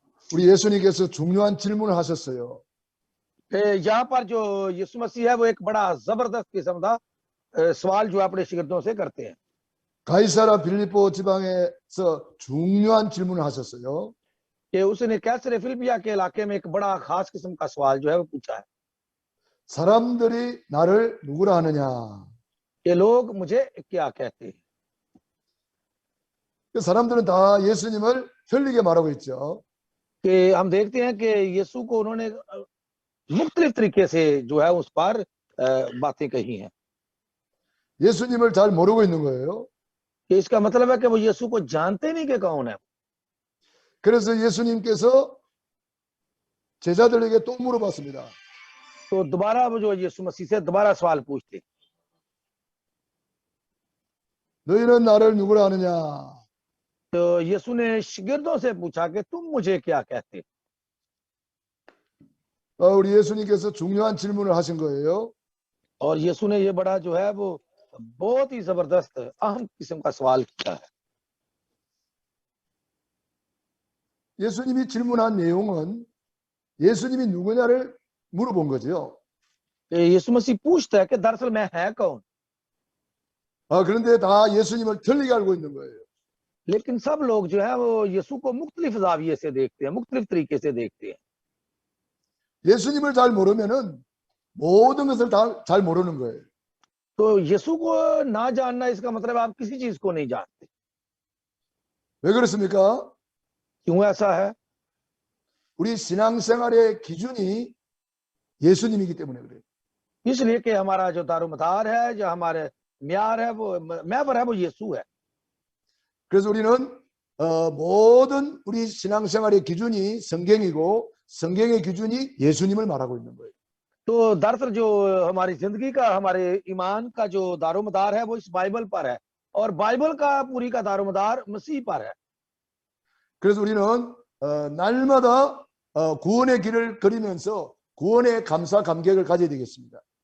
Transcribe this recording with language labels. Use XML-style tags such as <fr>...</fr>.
<ko>우리 예수님께서 중요한 질문을 하셨어요.</ko> <hi>यहाँ पर जो यीशु मसीह है वो एक बड़ा जबरदस्त किस्म का सवाल जो अपने शिगिर्दों से करते हैं।</hi> <ko>가이사라 빌립보 지방에서 중요한 질문을 하셨어요.</ko> <hi>कि उसने कैसरिया फिलिप्पिया के इलाके में एक बड़ा खास किस्म का सवाल जो है वो पूछा है</hi> <ko>사람들이 나를 누구라 하느냐?</ko> <hi>कि लोग मुझे क्या कहते हैं।</hi> <ko>그 사람들은 다 예수님을 틀리게 말하고 있죠.</ko> <hi>कि हम देखते हैं कि यीशु को उन्होंने मुख्तलिफ तरीके से जो है उस पर बातें कही हैं।</hi> <ko>예수님을 잘 모르고 있는 거예요.</ko> <hi>कि इसका मतलब है कि वो यीशु को जानते नहीं कि कौन है।</hi> <ko>그래서 예수님께서 제자들에게 또 물어봤습니다.</ko> <hi>तो दोबारा वो जो यीशु मसीह से दोबारा सवाल पूछते,</hi> <ko>너희는 나를 누구라 하느냐?</ko> <hi>तो यीशु ने शिगिर्दों से पूछा कि तुम मुझे क्या कहते।</hi> <ko>우리 예수님께서 중요한 질문을 하신 거예요.</ko> <hi>और यीशु ने ये बड़ा जो है वो बहुत ही जबरदस्त अहम किस्म का सवाल किया है।</hi> <ko>예수님이 질문한 내용은 예수님이 누구냐를 물어본 거죠.</ko> <hi>यीशु मसीह पूछता है कि दरअसल मैं है कौन।</hi> <ko>그런데 다 예수님을 틀리게 알고 있는 거예요.</ko> <hi>लेकिन सब लोग जो है वो यीशु को मुख्तलिफ जाविये से देखते हैं, मुख्तलिफ तरीके से देखते हैं।</hi> <ko>예수님을 잘 모르면은 모든 것을 다 잘 모르는 거예요.</ko> <hi>तो यीशु को ना जानना इसका मतलब आप किसी चीज को नहीं जानते।</hi> <ko>왜 그렇습니까?</ko> <hi>क्यों ऐसा है?</hi> <ko>우리 신앙생활의 기준이 예수님이기 때문에 그래요.</ko> <hi>इसलिए कि हमारा जो दारोमदार है, जो हमारे म्यार है, वो महवर है, वो यीशु है।</hi> <ko>그래서 우리는 모든 우리 신앙생활의 기준이 성경이고 성경의 기준이 예수님을 말하고 있는 거예요.</ko> <hi>तो दरअसल जो हमारी जिंदगी का, हमारे ईमान का जो दारोमदार है वो इस बाइबल पर है, और बाइबल का पूरी का दारोमदार मसीह पर है।</hi> <ko>그래서 우리는 날마다 구원의 길을 걸으면서 구원의 감사 감격을 가져야 되겠습니다.</ko>